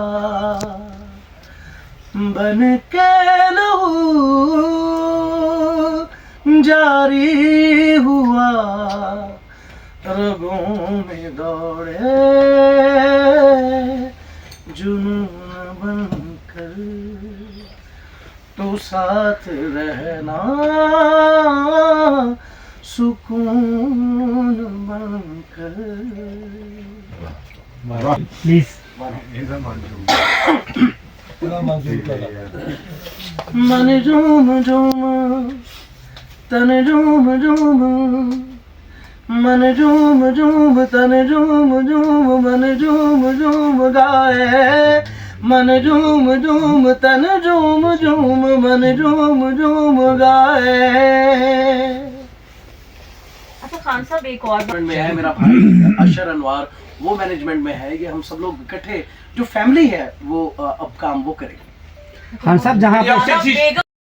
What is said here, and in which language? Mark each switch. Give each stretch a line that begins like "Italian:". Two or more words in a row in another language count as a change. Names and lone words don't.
Hindi: बन के लहू जारी हुआ, रगों में दौड़े जुनून बनकर, तो साथ रहना सुकून बनकर। प्लीज मन झूम झूम तन झूम झूम मन झूम झूम तन झूम झूम मन झूम झूम गाए, मन झूम झूम तन झूम झूम मन झूम झूम गाए। अच्छा खान साहब एक और में है मेरा भाई अशर अनवार, वो मैनेजमेंट में है। ये हम सब लोग इकट्ठे जो फैमिली है वो अब काम वो करेंगे। खान साहब जहाँ बेगम